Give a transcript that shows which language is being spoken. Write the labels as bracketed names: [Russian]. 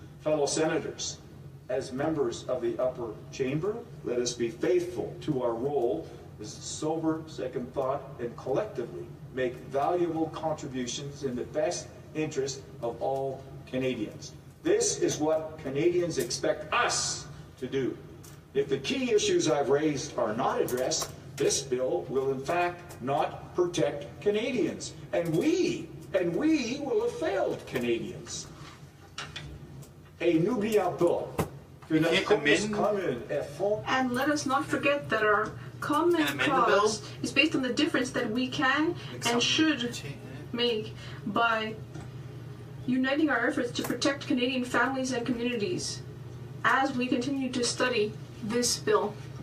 [English] Fellow Senators, as members of the upper chamber, let us be faithful to our role as sober second thought and collectively make valuable contributions in the best interest of all Canadians. This is what Canadians expect us to do. If the key issues I've raised are not addressed, this bill will in fact not protect Canadians. And we will have failed Canadians. [French] Et n'oublions pas que notre cause commune est fondée. [English] And let us not forget that our common cause is based on the difference that we can and should make by uniting our efforts to protect Canadian families and communities as we continue to study this bill.